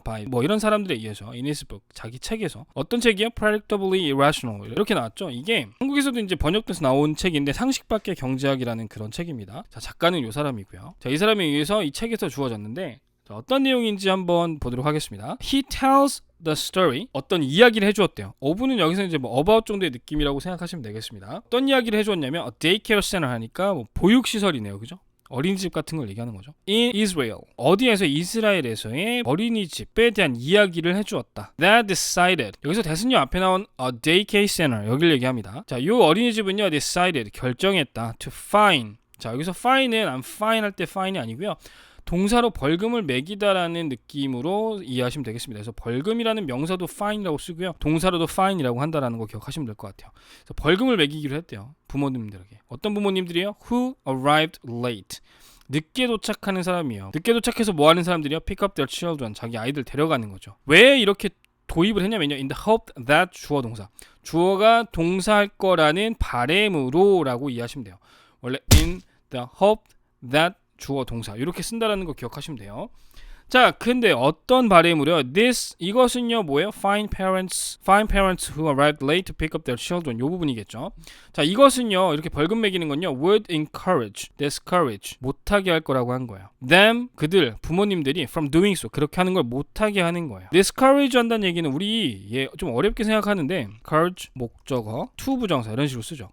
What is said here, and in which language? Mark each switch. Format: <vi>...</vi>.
<ko>by 뭐 이런 사람들에 의해서 in his book 자기 책에서 어떤 책이요? Predictably Irrational 이렇게 나왔죠. 이게 한국에서도 이제 번역돼서 나온 책인데 상식 밖의 경제학이라는 그런 책입니다. 자, 작가는 이 사람이고요. 자, 이 사람에 의해서 이 책에서 주어졌는데 자, 어떤 내용인지 한번 보도록 하겠습니다.</ko> <en>He tells the story</en> <ko>어떤 이야기를 해주었대요. 어부는 여기서 이제 뭐 about 정도의 느낌이라고 생각하시면 되겠습니다. 어떤 이야기를 해주었냐면 a daycare center 하니까 뭐 보육시설이네요, 그죠? 어린이집 같은 걸 얘기하는 거죠. In Israel 어디에서 이스라엘에서의 어린이집에 대한 이야기를 해주었다. That decided 여기서 대신요 앞에 나온 a daycare center 여기를 얘기합니다. 자, 이 어린이집은요 decided 결정했다 to fine. 자, 여기서 fine은 I'm fine 할 때 fine이 아니고요. 동사로 벌금을 매기다라는 느낌으로 이해하시면 되겠습니다. 그래서 벌금이라는 명사도 fine이라고 쓰고요. 동사로도 fine이라고 한다라는 거 기억하시면 될 것 같아요. 그래서 벌금을 매기기로 했대요. 부모님들에게. 어떤 부모님들이요?</ko> <en>Who arrived late.</en> <ko>늦게 도착하는 사람이에요. 늦게 도착해서 뭐 하는 사람들이요?</ko> <en>Pick up their children.</en> <ko>자기 아이들 데려가는 거죠. 왜 이렇게 도입을 했냐면요.</ko> <en>In the hope that 주어 동사.</en> <ko>주어가 동사할 거라는 바램으로 라고 이해하시면 돼요. 원래 in the hope that 주어 동사 이렇게 쓴다라는 거 기억하시면 돼요. 자, 근데 어떤 바램으로요? 이것은요 뭐예요?</ko> <en>Find parents who arrived late to pick up their children.</en> <ko>요 부분이겠죠. 자, 이것은요 이렇게 벌금 매기는 건요</ko> <en>would encourage, discourage,</en> <ko>못하게 할 거라고 한 거예요. them, 그들, 부모님들이</ko> <en>from doing so,</en> <ko>그렇게 하는 걸 못하게 하는 거예요. discourage 한다는 얘기는 우리 좀 어렵게 생각하는데 encourage 목적어, to 부정사 이런 식으로 쓰죠.</ko>